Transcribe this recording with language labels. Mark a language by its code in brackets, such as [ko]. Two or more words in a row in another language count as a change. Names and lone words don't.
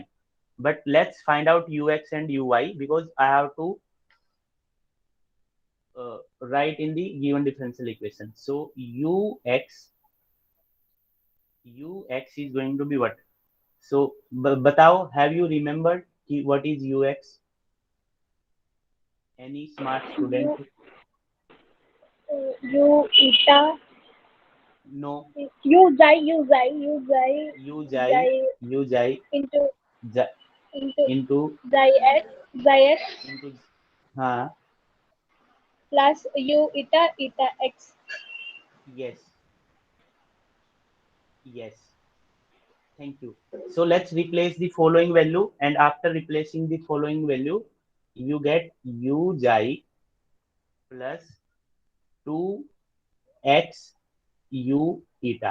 [en] But let's find out ux and uy, because I have to write in the given differential equation. So ux is going to be what? So batao, have you remembered what is ux? Any smart student? U U eta No. U xi U xi U xi Uji, xi Uji, into ja- into into xi x xi x into हाँ. plus U eta eta x. Yes, yes, thank you. So let's replace the following value, and after replacing the following value you get Uji plus 2x U eta.